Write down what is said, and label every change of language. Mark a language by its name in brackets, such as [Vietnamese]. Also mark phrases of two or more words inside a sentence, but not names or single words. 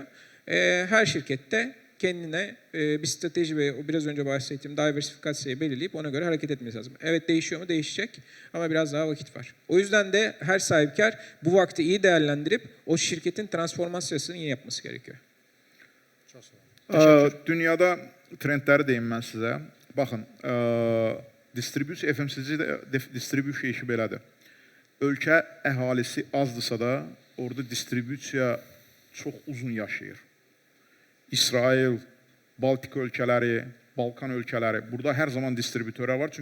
[Turkish] Her şirkette kendine bir strateji ve o biraz önce bahsettiğim diversifikasyayı belirleyip ona göre hareket etmesi lazım. Evet değişiyor mu? Değişecek ama biraz daha vakit var. O yüzden de her sahipkar bu vakti iyi değerlendirip o şirketin transformasyasını iyi yapması gerekiyor. [Azerbaijani] Dünyada trendləri deyim mən sizə. Baxın, distribusiya, FMCG-də distribusiya işi belədir. Ölkə əhalisi azdırsa da, orada distribusiya çox uzun yaşayır. İsrail, Baltik ölkələri, Balkan ölkələri, burada hər zaman distribütörlər var.